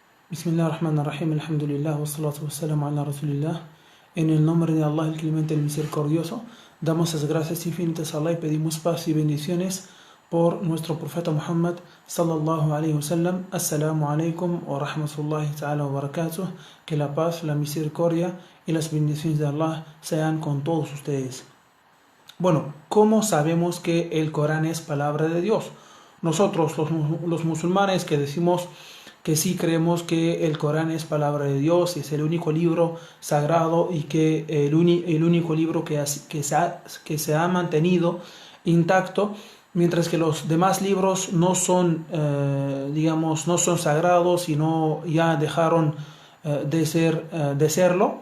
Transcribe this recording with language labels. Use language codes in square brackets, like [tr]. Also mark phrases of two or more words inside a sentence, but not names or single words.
[ar] بسم الله الرحمن الرحيم، الحمد لله، والصلاة والسلام على رسول الله. [es] En el nombre de Allah, el Clemente, el Misericordioso, damos las gracias infinitas a Allah y pedimos paz y bendiciones por nuestro profeta Muhammad [ar] صلى الله عليه وسلم. السلام عليكم ورحمة الله تعالى وبركاته. [es] Que la paz, la misericordia y las bendiciones de Allah sean con todos ustedes. Bueno, ¿cómo sabemos que el Corán es palabra de Dios? Nosotros, los musulmanes que decimos que sí creemos que el Corán es palabra de Dios, es el único libro sagrado y que el único libro que se ha mantenido intacto, mientras que los demás libros no son, no son sagrados y no ya dejaron de serlo.